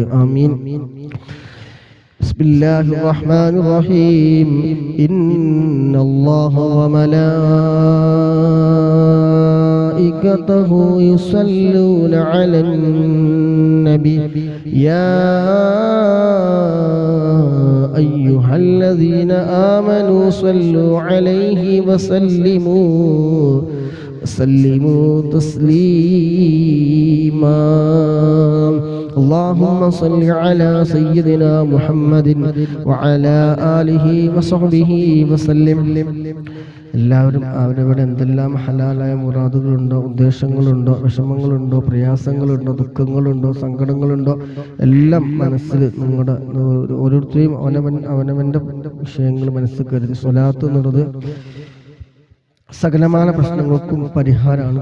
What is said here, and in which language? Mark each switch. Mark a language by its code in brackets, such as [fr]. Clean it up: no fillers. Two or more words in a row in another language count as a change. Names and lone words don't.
[ar] آمين. بسم الله الرحمن الرحيم. إن الله وملائكته يصلون على النبي يا أيها الذين آمنوا صلوا عليه وسلموا تسليما اللهم صل على سيدنا محمد وعلى آله وصحبه وسلم. [ml] എല്ലാവരും അവരവിടെ എന്തെല്ലാം ഹലാലായ മുറാദുകളുണ്ടോ, ഉദ്ദേശങ്ങളുണ്ടോ, വിഷമങ്ങളുണ്ടോ, പ്രയാസങ്ങളുണ്ടോ, ദുഃഖങ്ങളുണ്ടോ, സങ്കടങ്ങളുണ്ടോ എല്ലാം മനസ്സിൽ നിങ്ങളുടെ ഓരോരുത്തരെയും അവനവന്റെ വിഷയങ്ങൾ മനസ്സിൽ കരുതി സ്വലാത്ത് എന്നുള്ളത് സകലമായ പ്രശ്നങ്ങൾക്കും പരിഹാരമാണ്.